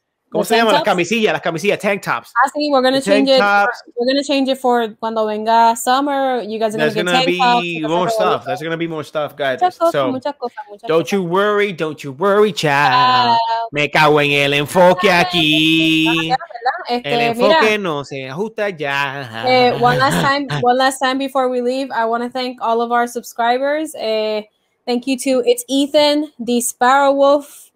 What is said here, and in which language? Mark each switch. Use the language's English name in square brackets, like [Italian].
[Spanish] ¿Cómo se llama? Las camisillas, tank tops. [English] Sí, we're gonna change it. We're gonna change it for [Spanish] cuando venga [English] summer. You guys are gonna get tank tops. More stuff. There's gonna be more stuff, guys. [Spanish] Muchas cosas. [English] Don't you worry, child. [Spanish] Me cago en el enfoque aquí. El enfoque no se ajusta ya. [English] One last time before we leave, I want to thank all of our subscribers. Thank you to It's Ethan, the Sparrow Wolf.